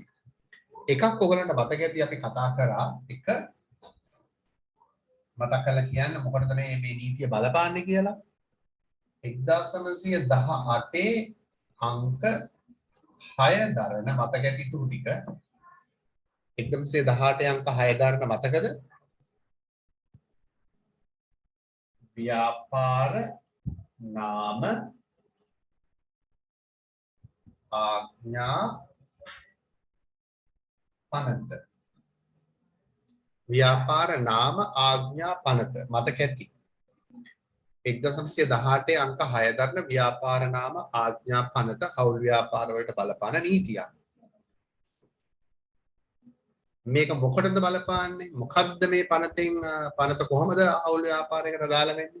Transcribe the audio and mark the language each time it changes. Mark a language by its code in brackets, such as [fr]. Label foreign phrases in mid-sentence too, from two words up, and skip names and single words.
[si] එකක් ඔයගලන්ට මතක ඇති අපි කතා කරා. එක මතක් කරලා කියන්න මොකටද මේ නීතිය බලපාන්නේ කියලා. 1918 අංක 6 දරන මතක ඇති තුරු ටික. 1918 අංක 6 දරන මතකද? ව්‍යාපාර නාම ආඥා පනත. ව්‍යාපාර නාම ආඥා පනත මතක ඇති. 1918 අංක 6 දරන ව්‍යාපාර නාම ආඥා පනත හවුල් ව්‍යාපාර වලට බලපාන නීතියක්. මේක මොකටද බලපාන්නේ? මොකද්ද මේ පනතෙන් පනත කොහොමද හවුල් ව්‍යාපාරයකට අදාළ වෙන්නේ?